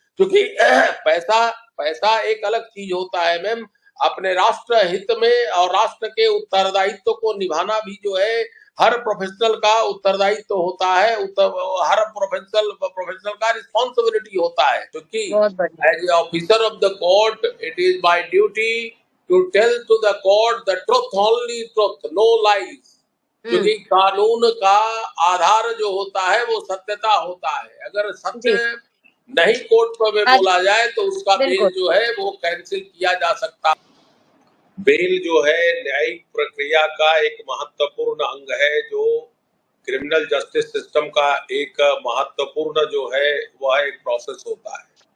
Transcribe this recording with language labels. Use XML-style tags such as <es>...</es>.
<hi>क्योंकि पैसा पैसा एक अलग चीज होता है मैम, अपने राष्ट्र हित में और राष्ट्र के उत्तरदायित्व को निभाना भी जो है हर प्रोफेशनल का उत्तरदायित्व होता है। हर प्रोफेशनल का रिस्पॉन्सिबिलिटी होता है, क्योंकि बहुत बढ़िया।</hi> <en>as the officer of the court, it is my duty to tell to the court the truth, only truth, no lies। हम्म।</en> <hi>क्योंकि कानून का आधार जो होता है वो सत्यता होता है। अगर जी। सत्य नहीं कोर्ट में आज बोला जाए तो उसका बेल बिल्कुल। जो है वो कैंसिल किया जा सकता है। बेल जो है न्यायिक प्रक्रिया का एक महत्वपूर्ण अंग है, जो क्रिमिनल जस्टिस सिस्टम का एक महत्वपूर्ण जो है वह एक प्रोसेस होता है।</hi>